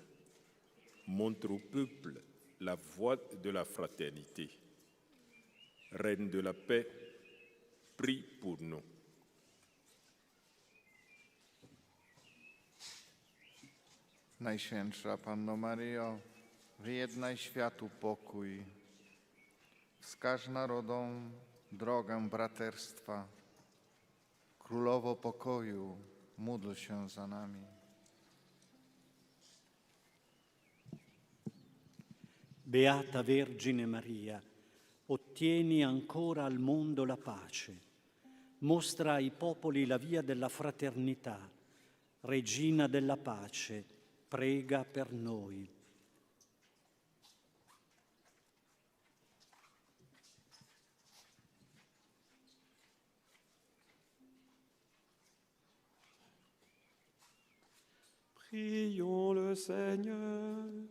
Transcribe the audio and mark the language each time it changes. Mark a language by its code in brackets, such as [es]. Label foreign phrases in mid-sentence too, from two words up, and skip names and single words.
[fr] Montre au peuple la voie de la fraternité. Reine de la paix, prie pour nous. [pl] Najświętsza Panno Maryjo, wyjednaj światu pokój. Wskaż narodom drogę braterstwa. Królowo pokoju, módl się za nami. [it] Beata Vergine Maria, ottieni ancora al mondo la pace. Mostra ai popoli la via della fraternità. Regina della pace, prega per noi. [fr] Prions le Seigneur.